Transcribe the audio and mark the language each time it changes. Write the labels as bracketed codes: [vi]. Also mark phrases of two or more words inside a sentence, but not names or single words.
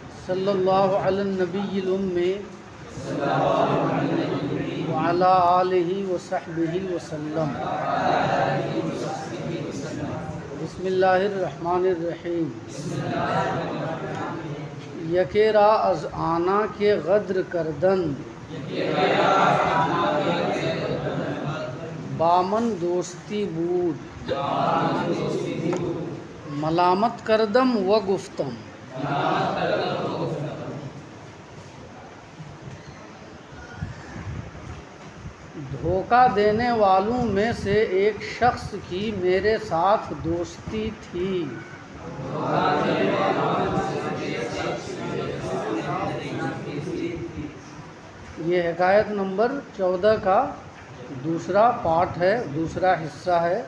[ar] صلی اللہ علی النبی الأمی وعلی آلہ وصحبہ وسلم۔ بسم اللہ الرحمن الرحیم۔ [fa] یکے را از آنا کے غدر کردن، بامن دوستی بود، ملامت کردم و گفتم۔ [ur] دھوکہ دینے والوں میں سے ایک شخص کی میرے ساتھ دوستی تھی۔ یہ حکایت نمبر 14 کا دوسرا پارٹ ہے، دوسرا حصہ ہے۔